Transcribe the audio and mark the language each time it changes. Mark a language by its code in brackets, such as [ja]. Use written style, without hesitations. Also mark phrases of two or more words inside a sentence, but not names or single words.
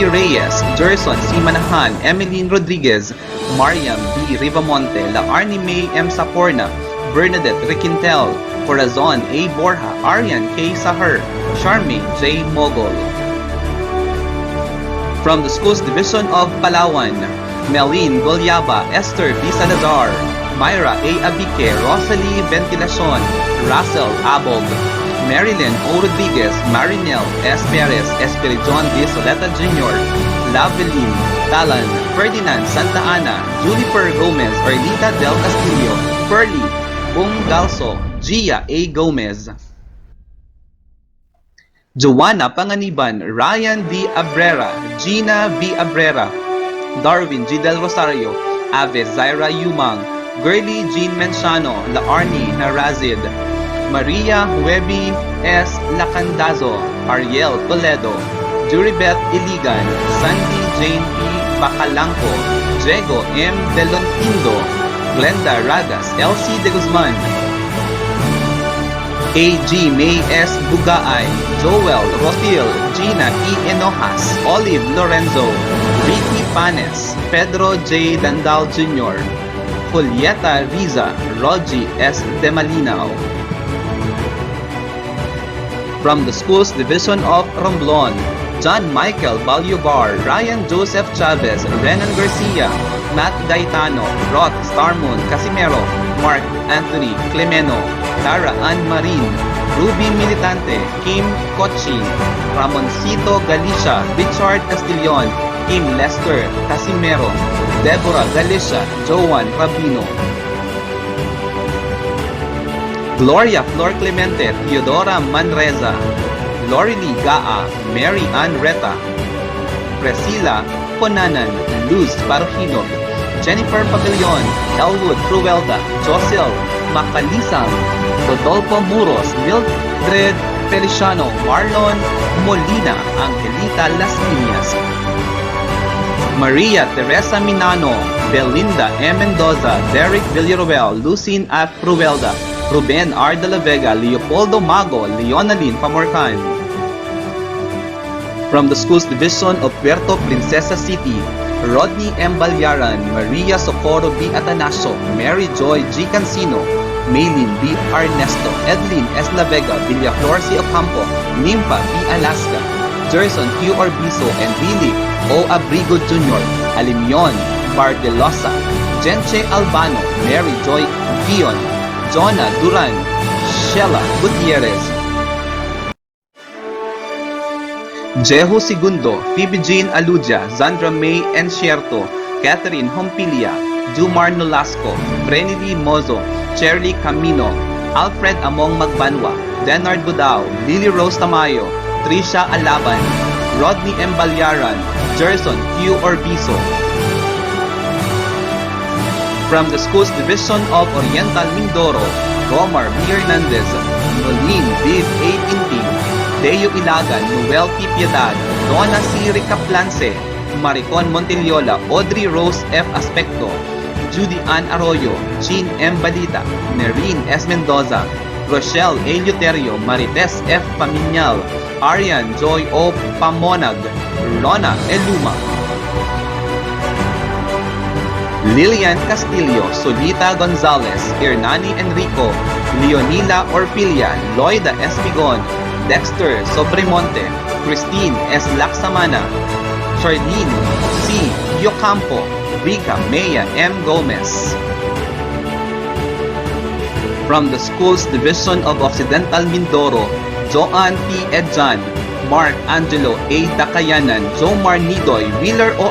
[en] Reyes, Gerson C. Manahan, Emeline Rodriguez, Mariam B. Rivamonte, Laarni May M. Saporna, Bernadette Requintel, Corazon A. Borja, Arian K. Sahar, Charmaine J. Mogol. From the Schools Division of Palawan, Meline Golyaba, Esther B. Salazar, Myra A. Abique, Rosalie Ventilacion, Russell Abog, Marilyn O. Rodriguez, Marinel S. Perez, Espirijon D. Soleta Jr., Lavelin Talan, Ferdinand Santa Ana, Juniper Gomez, Erlita Del Castillo, Pearly Galso, Gia A. Gomez, Joanna Panganiban, Ryan D. Abrera, Gina B. Abrera, Darwin G. Del Rosario, Ave Zaira Yumang, Girly Jean Menciano, Laarni Narazid, Maria Huebi S. Lacandazo, Ariel Toledo, Juribeth Iligan, Sandy Jane P. Bacalangco, Diego M. Delontindo, Glenda Ragas, Elsie De Guzman, A.G. May S. Bugaay, Joel Rotil, Gina E. Enojas, Olive Lorenzo, Ricky Panes, Pedro J. Dandal Jr., Julieta Riza, Rogie S. De Malinaw. From the Schools Division of Romblon, John Michael Balyobar, Ryan Joseph Chavez, Renan Garcia, Matt Gaetano, Roth Starmon Casimero, Mark Anthony Clemeno, Tara Ann Marin, Ruby Militante, Kim Cochin, Ramoncito Galicia, Richard Castillon, Kim Lester Casimero, Deborah Galicia, Joan Rabino, Gloria Flor Clemente, Theodora Manreza, Lorely Gaa, Mary Ann Reta, Priscilla Conanan, Luz Parojino, Jennifer Pavilion, Elwood Cruelda, Josel Macalisang, Rodolfo Muros, Mildred Feliciano, Marlon Molina, Angelita Las Piñas, Maria Teresa Minano, Belinda M. Mendoza, Derek Villaruel, Lucine F. Cruelda, Ruben R. de la Vega, Leopoldo Mago, Leonaline Pamorcan. From the Schools Division of Puerto Princesa City, Rodney M. Balyaran, Maria Socorro B. Atanasio, Mary Joy G. Cancino, Maylin B. Ernesto, Edlin S. La Vega, Villaflor C. Ocampo, Nympha B. Alaska, Jerson Q. Orbizo, and Billy O. Abrigo Jr., Alimion Bardelosa, Jenche Albano, Mary Joy Gion, Jonah Duran, Sheila Gutierrez, Jehu Segundo, Phoebe Jean Aludia, Zandra May Encierto, Catherine Hompilia, Jumar Nolasco, Brenny Mozo, Cherly Camino, Alfred Among Magbanwa, Denard Budao, Lily Rose Tamayo, Trisha Alaban, Rodney M. Balyaran, Jerson Q. Orbizo. From the Schools Division of Oriental Mindoro, Romar B. Hernandez, Nolene Viv A. Inting, Deo Ilagan, Noel P. Piedad, Donna C. Ricaplance, Maricon Montelliola, Audrey Rose F. Aspecto, Judy Ann Arroyo, Jean M. Balita, Nerine S. Mendoza, Rochelle A. Luterio, Marites F. Paminyal, Arian Joy O. Pamonag, Rona Eluma, Lilian Castillo, Solita Gonzalez, Hernani Enrico, Leonila Orpilia, Loida Espigon, Dexter Sobremonte, Christine S. Laksamana, Charlene C. Yocampo, Rica Mea M. Gomez. From the Schools Division of Occidental Mindoro, Joanne P. Edjan, Mark Angelo A. Dakayanan, Jomar Nidoy, Wheeler O.